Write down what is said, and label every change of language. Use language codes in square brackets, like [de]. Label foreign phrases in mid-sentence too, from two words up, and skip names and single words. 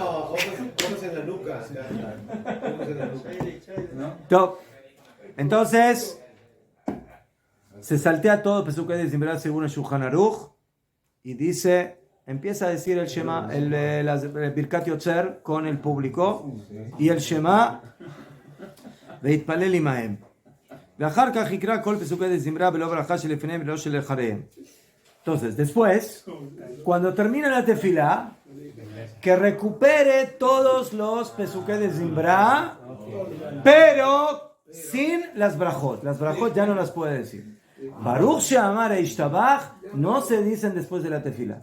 [es] no, ojos en la nuca. Ojos en la nuca. Top. Entonces, se saltea todo Pesuque de Zimbra según el Shulchan Aruch y dice, empieza a decir el Shema, el Birkat Yotzer con el público y el Shema [he] ויתפלל עמהם. ואחר כך יקרא כל פסוקי דזמרה ולא ברכה של לפניהם ולא של אחריהם. [es] Entonces, después, cuando termina la tefilá, que recupere todos los Pesuque de Zimbra, pero sin las brajot. Las brajot ya no las puede decir. Baruch She'amar e Ishtabach no se dicen después de la tefila.